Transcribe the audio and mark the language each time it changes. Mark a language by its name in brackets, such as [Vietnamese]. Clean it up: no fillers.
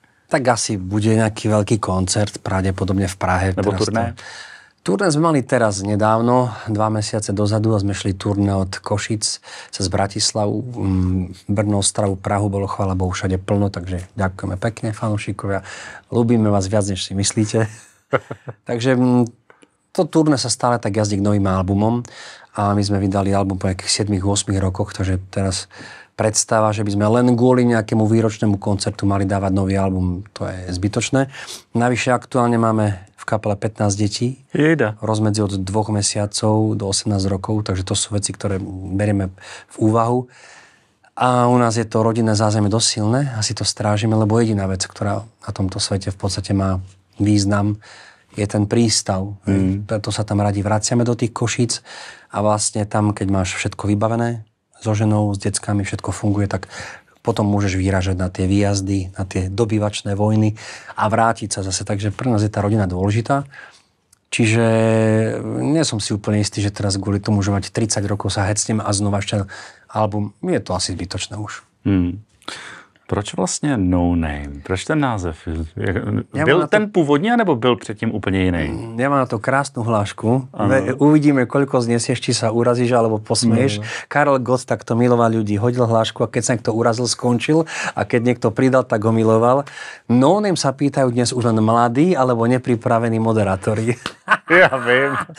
[Slovak] Tak asi bude nejaký veľký koncert, pravdepodobne v Prahe. [Czech] Nebo turné? [Slovak] Turné sme mali teraz nedávno, 2 mesiace dozadu a sme šli turné od Košic cez Bratislavu, Brno, Ostravu, Prahu, bolo chvála Bohu všade plno, takže ďakujeme pekne, fanúšikovia. Ľúbime vás viac, než si myslíte. Takže to turné sa stále tak jazdí k novým albumom a my sme vydali album po nejakých 7-8 rokoch, takže teraz predstava, že by sme len kvôli nejakému výročnému koncertu mali dávať nový album, to je zbytočné. Navyše aktuálne máme v kapele 15 detí. Jejda. Rozmedzi od 2 mesiacov do 18 rokov, takže to sú veci, ktoré berieme v úvahu. A u nás je to rodinné zázemie dosť silné, asi to strážime, lebo jediná vec, ktorá na tomto svete v podstate má význam, je ten prístav. Preto sa tam radi vraciame do tých Košíc a vlastne tam, keď máš všetko vybavené, so ženou, s deckami, všetko funguje, tak potom môžeš vyražať na tie výjazdy, na tie dobývačné vojny a vrátiť sa zase. Takže pre nás je tá rodina dôležitá. Čiže nie som si úplne istý, že teraz kvôli tomu, že mať 30 rokov sa hecnem a znova ešte album, je to asi zbytočné už. [Czech] Proč vlastně No Name? Proč ten název? Byl ten původní, nebo byl předtím úplně jiný? [Slovak] Ja mám na to krásnu hlášku. Uvidíme, koľko znesieš, či sa urazíš, alebo posmeješ. Karel Gott takto miloval ľudí. Hodil hlášku a keď sa niekto urazil, skončil. A keď niekto pridal, tak ho miloval. No Name sa pýtajú dnes už len mladí, alebo nepripravení moderátori. Ja viem.